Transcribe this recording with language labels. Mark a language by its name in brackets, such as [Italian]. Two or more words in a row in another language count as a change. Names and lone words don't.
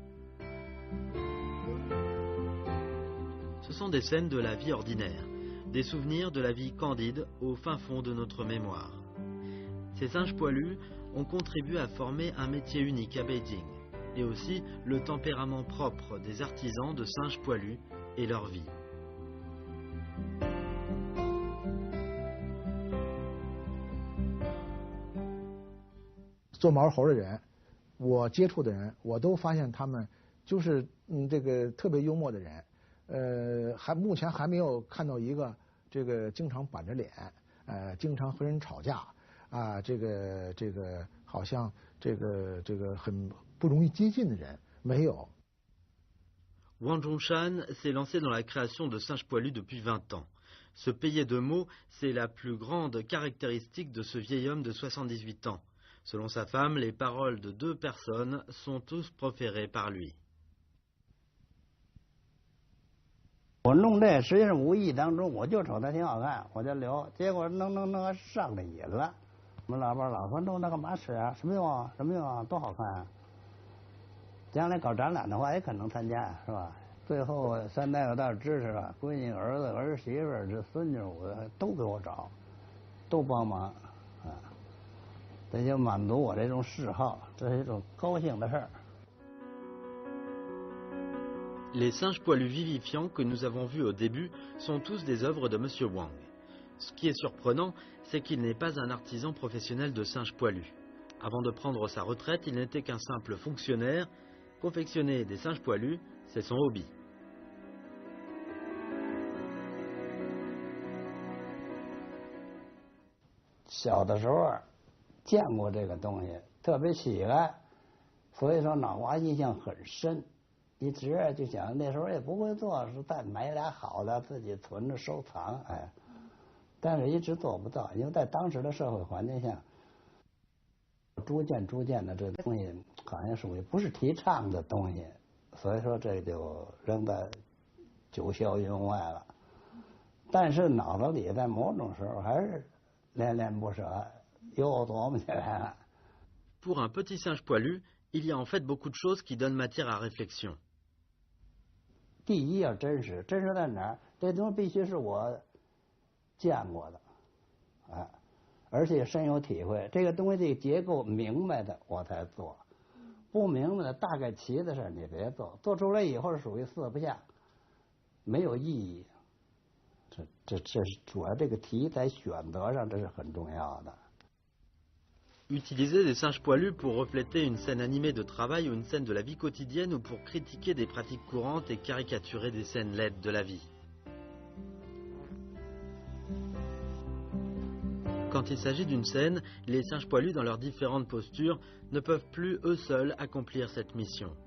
[French] Ce sont des scènes de la vie ordinaire, des souvenirs de la vie candide au fin fond de notre mémoire. Ces singes poilus ont contribué à former un métier unique à Beijing, et aussi le tempérament propre des artisans de singes poilus et leur vie. [Chinese] 做毛猴的人，我接触的人，我都发现他们就是这个特别幽默的人。目前还没有看到一个这个经常板着脸，经常和人吵架啊，这个好像这个很不容易接近的人没有。 [French] Wang Zhongshan s'est lancé dans la création de singes poilus depuis 20 ans. Se payer de mots, c'est la plus grande caractéristique de ce vieil homme de 78 ans. Selon sa femme, les paroles de 2 personnes sont tous proférées par lui. [Chinese] 我弄这实际上无意当中，我就瞅他挺好看，我就留。结果弄上了瘾了。我们老伴老说弄那干嘛使啊？什么用啊？什么用啊？多好看啊！将来搞展览的话也可能参加，是吧？最后3代有道支持了，闺女、儿子、儿媳妇、这孙女，我都给我找，都帮忙啊。这就满足我这种嗜好，这是一种高兴的事儿。 [French] Les singes poilus vivifiants que nous avons vus au début sont tous des œuvres de M. Wang. Ce qui est surprenant, c'est qu'il n'est pas un artisan professionnel de singes poilus. Avant de prendre sa retraite, il n'était qu'un simple fonctionnaire. Confectionner des singes poilus, c'est son hobby. [Chinese] 小的时候见过这个东西，特别喜欢，所以说脑瓜印象很深。一直就想那时候也不会做，是再买俩好的自己存着收藏，哎，但是一直做不到，因为在当时的社会环境下，逐渐的这东西好像属于不是提倡的东西，所以说这就扔在九霄云外了。但是脑子里在某种时候还是恋恋不舍，又琢磨起来了。 [French] Pour un petit singe poilu, il y a en fait beaucoup de choses qui donnent matière à réflexion. [Chinese] 第一要真实，真实在哪儿？这东西必须是我见过的，啊，而且深有体会。这个东西这个结构明白的我才做，不明白的大概齐的事你别做，做出来以后是属于四不像，没有意义。这是主要这个题材选择上这是很重要的。 [French] Utiliser des singes poilus pour refléter une scène animée de travail ou une scène de la vie quotidienne ou pour critiquer des pratiques courantes et caricaturer des scènes laides de la vie. Quand il s'agit d'une scène, les singes poilus dans leurs différentes postures ne peuvent plus eux seuls accomplir cette mission.